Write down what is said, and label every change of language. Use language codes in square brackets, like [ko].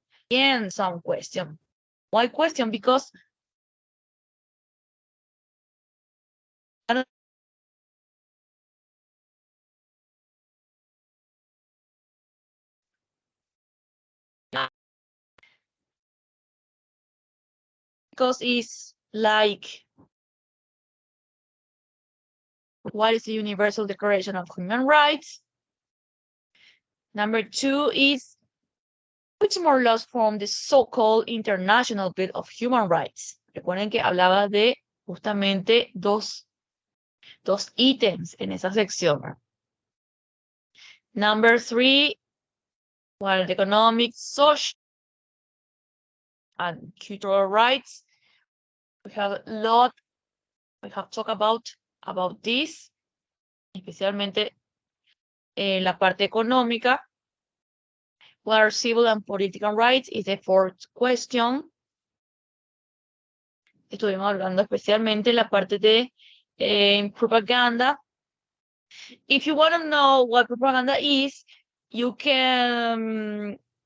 [en] And some question. Why question? Because it's like, what is the Universal Declaration of Human Rights? Number 2 is, which more laws form the so-called International Bill of Human Rights? [es] Recuerden que hablaba de justamente dos ítems en esa sección. [en] Number 3, what economic, social, and cultural rights. We have talked about this, [es] especialmente la parte económica. [en] What are civil and political rights is the fourth question. [es] Estuvimos hablando especialmente la parte de propaganda. [en] If you want to know what propaganda is, you can